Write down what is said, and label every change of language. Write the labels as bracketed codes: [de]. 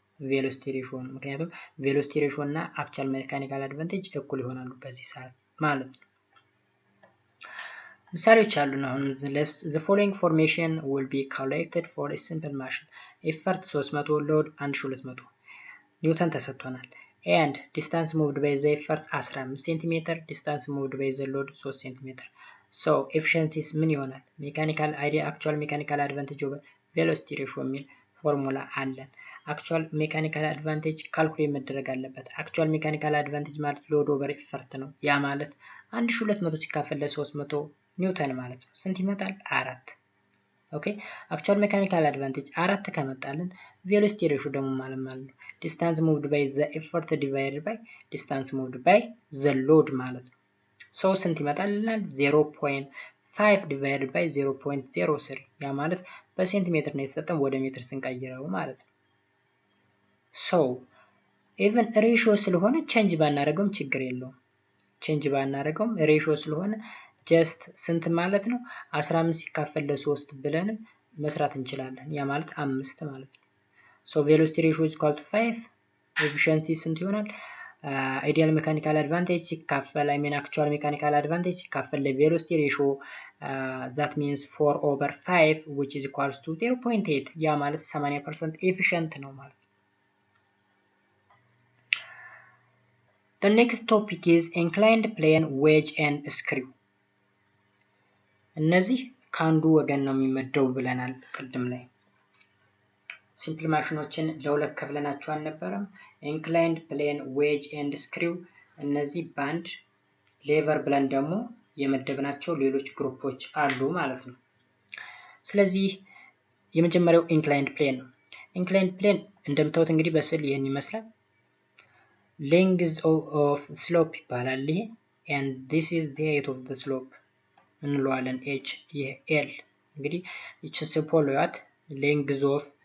[am] ቬሎሲቲ ሬሽዮ ነው። ምክንያቱም ቬሎሲቲ ሬሽዮ እና አክቹዋል ሜካኒካል አድቫንቴጅ እኩል ይሆናሉ በዚህ ሰዓት ማለት ነው። ምሳሌዎች አሉን። አሁን [en] the following formation will be calculated for a simple machine effort 300 load 1200 [am] ኒውተን ተሰጥቶናል [en] and distance moved by the effort 15 cm distance moved by the load 3 cm so efficiencies [am] ምን ይሆናል? ሜካኒካል [en] actual mechanical advantage over velocity ratio [am] የሚል ፎርሙላ አለን። actual mechanical advantage ካልኩሌት መደረግ አለበት። actual mechanical advantage ማለት load over effort ነው። ያ ማለት 1200 ሲካፈል ለ300 ኒውተን ማለት ነው። ስንት ይመጣል? 4 ኦኬ። actual mechanical advantage 4 ከመጣልን velocity ratio ደግሞ ማለት ነው [en] distance moved by the effort divided by distance moved by the load [am] ማለት ነው። so ስንት ይመጣልናል? [en] 0.5 divided by 0.03 [am] ያ ማለት በሴንቲሜትር ነው የተሰጠን ወደ ሜትር ስንቀይረው ማለት ነው። so even ratio ስለሆነ ቼንጅ ባናደርገውም ችግር የለውም። ቼንጅ ባናደርገውም ratio ስለሆነ ጀስት ስንት ማለት ነው 15 ሲካፈል ለ3 ብለንም መስራት እንችላለን። ያ ማለት 5 ማለት ነው። [en] so velocity ratio is equal to 5 [am] efficiency ስንት ይሆናል? ideal mechanical advantage ሲካፈል actual mechanical advantage ሲካፈል ለvelocity ratio [en] that means 4/5 which is equals to 0.8 [am] ያ ማለት 80% efficient ነው ማለት ነው። [en] the next topic is inclined plane wedge and screw [am] እነዚህ ከአንዱ ወገን ነው የሚመደቡ ብለናል ቅድም ላይ። ሲምፕል ማሽኖችን ለሁለት ከፍለናቸው አልነበረም? ኢንክላይንድ ፕሌን ዌጅ ኤንድ ስክሪው እነዚህ ባንድ ሌቨር ብለን ደግሞ የመደብናቸው ሌሎች ግሩፖች አሉ ማለት ነው። ስለዚህ የመጀመሪያው ኢንክላይንድ ፕሌን ነው። ኢንክላይንድ ፕሌን እንደምታዩት እንግዲህ በስዕል ይህን ይመስላል። ሌንግዝ ኦፍ ስሎፕ ይባላል ይሄ [en] and this is the height of the slope [am] እንለዋለን h ይሄ l እንግዲህ እቺ ስፖሎያት ሌንግዝ ኦፍ